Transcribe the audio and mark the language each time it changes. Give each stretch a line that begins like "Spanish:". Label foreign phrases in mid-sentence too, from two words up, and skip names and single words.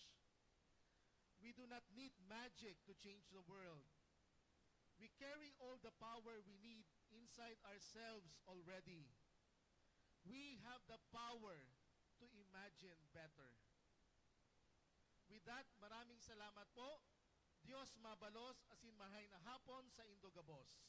English: We do not need magic to change the world. We carry all the power we need inside ourselves already. We have the power to imagine better." With that,
Filipino: maraming salamat po.
Bikol: Diyos mabalos asin mahay na hapon sa Indogabos.